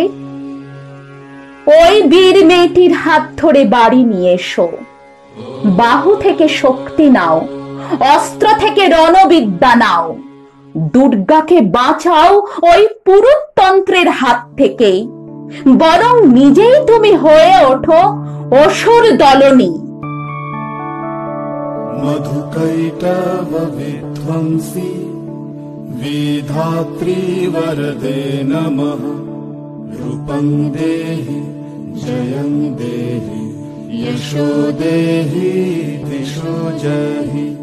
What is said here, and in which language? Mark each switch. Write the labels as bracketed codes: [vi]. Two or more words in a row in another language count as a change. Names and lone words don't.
[bn] ওই বীর মেয়েটির হাত ধরে বাড়ি নিয়ে এসো, বাহু থেকে শক্তি নাও, অস্ত্র থেকে রণবিদ্যা নাও, দুর্গাকে বাঁচাও ওই পুরুতন্ত্রের হাত থেকে, বরং নিজেই তুমি হয়ে ওঠো অসুর দলনী। [sa] मधुकैटव विध्वंसी विधात्री वरदे नमः, रूपं देहि जयं देहि यशो देहि दिशो जहि,